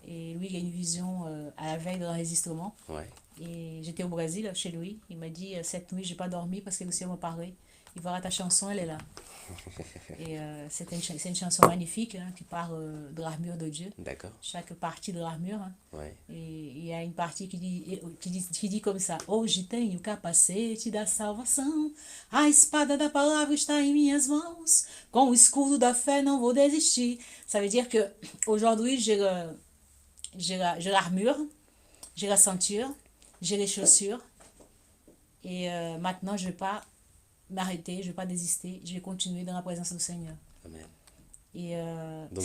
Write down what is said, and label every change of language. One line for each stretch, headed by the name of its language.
French: Et lui, il a une vision à la veille de l'enregistrement. Ouais. Et j'étais au Brésil, chez lui. Il m'a dit, cette nuit, j'ai pas dormi parce que le Seigneur m'a parlé. Il verra ta chanson, elle est là. Et c'est une chanson magnifique, hein, qui parle de l'armure de Dieu. D'accord. Chaque partie de l'armure. Hein. Ouais. Et il y a une partie qui dit comme ça:
Portuguese: Hoje tenho o capacete da salvação, a espada da palavra está em minhas mãos, com o escudo da fé não vou desistir.
French: Ça veut dire que aujourd'hui j'ai l'armure, j'ai la ceinture, j'ai les chaussures. Et maintenant, je ne vais pas m'arrêter, je ne vais pas désister, je vais continuer dans la présence du Seigneur. Amen. Et, Donc